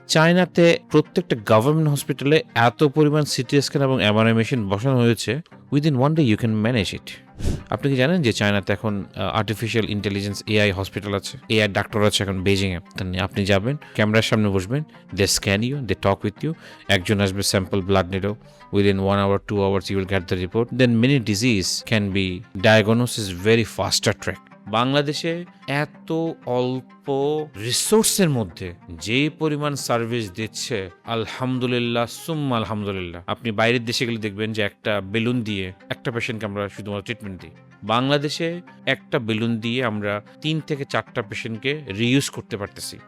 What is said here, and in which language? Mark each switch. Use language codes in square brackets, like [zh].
[bn] চায়নাতে প্রত্যেকটা গভর্নমেন্ট হসপিটালে এত পরিমাণ সিটি স্ক্যান এবং এমআরআই মেশিন বসানো হয়েছে, [en] Within 1 day you can manage it. [bn] আপনি কি জানেন যে চায়নাতে এখন আর্টিফিশিয়াল ইন্টেলিজেন্স এআই হসপিটাল আছে, এআই ডাক্তার আছে এখন বেজিংয়ে। আপনি যাবেন, ক্যামেরার সামনে বসবেন, [en] They scan you, they talk with you. [bn] একজন আসবে, স্যাম্পল ব্লাড নিল, [en] within 1 hour 2 hours you will get the report. Then many disease can be diagnosed very faster track. [bn] বাংলাদেশে এত অল্প রিসোর্সের মধ্যে যে পরিমাণ সার্ভিস দিচ্ছে, আলহামদুলিল্লাহ সুম্মা আলহামদুলিল্লাহ। আপনি বাইরের দেশে গেলে দেখবেন যে একটা বেলুন দিয়ে একটা পেশেন্টকে আমরা শুধুমাত্র ট্রিটমেন্ট দিই। বাংলাদেশে একটা বেলুন দিয়ে আমরা 3 থেকে 4টা পেশেন্টকে রিইউজ করতে পারতেছি।